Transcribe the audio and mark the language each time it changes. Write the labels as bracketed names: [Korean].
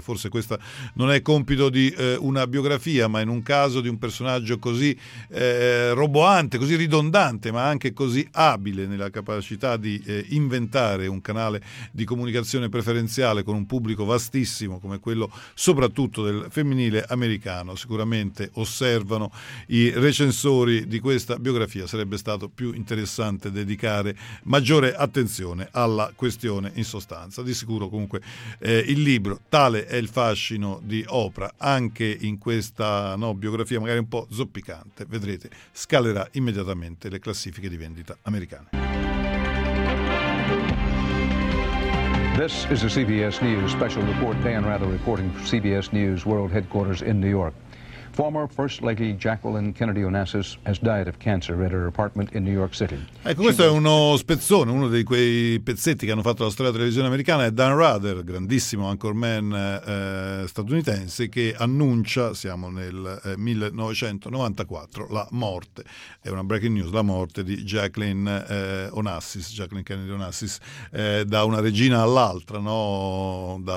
[Italian] Forse questo non è compito di una biografia, ma in un caso di un personaggio così roboante, così ridondante, ma anche così abile nella capacità di inventare un canale di comunicazione preferenziale con un pubblico vastissimo come quello soprattutto del femminile americano, sicuramente osservano i recensori di questa biografia, sarebbe stato più interessante dedicare maggiore attenzione alla questione. In sostanza, di sicuro comunque il libro, tale è il fascino di Oprah anche in questa biografia magari un po' zoppicante, vedrete, scalerà immediatamente le classifiche di vendita americane. [English] This is a CBS News special report. Dan Rather reporting for CBS News World Headquarters in New York. Former First Lady Jacqueline Kennedy Onassis has died of cancer at her apartment in New York City. [Italian] Ecco, questo è uno spezzone, uno di quei pezzetti che hanno fatto la storia della televisione americana. È Dan Rather, grandissimo anchorman statunitense, che annuncia, siamo nel 1994, la morte, è una breaking news, la morte di Jacqueline Kennedy Onassis, da una regina all'altra, no?